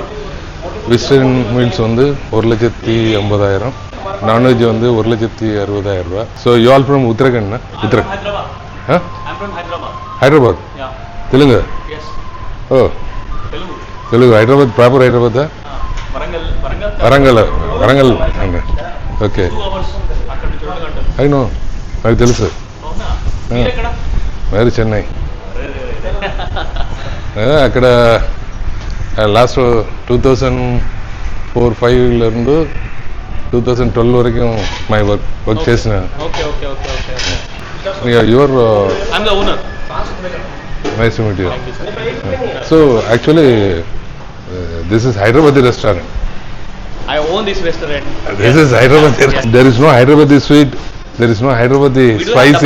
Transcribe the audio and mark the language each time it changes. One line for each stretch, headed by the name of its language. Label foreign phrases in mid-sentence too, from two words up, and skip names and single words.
English: western meals
Tamil: வந்து 1,50,000. நான்வெஜ் வந்து 1,60,000 ரூபா.
English: so you all from Uttarakhand?
Tamil: ஹைதராபாத். தெலுங்கு? ஓ, தெலுங்கு. ஹைதராபாத், ப்ராப்பர் ஹைதராபாத்?
Telugu: వరంగల్ అండి. ఓకే, అయినో నాకు తెలుసు. మరి చెన్నై అక్కడ లాస్ట్ 2004-05 2012 వరకు
English: my work
Telugu: చేసిన.
English: your nice to meet you. so actually this is Hyderabadi restaurant. I own this restaurant. This is Hyderabadi. Yes. There is no Hyderabadi sweet. There is no Hyderabadi spicy.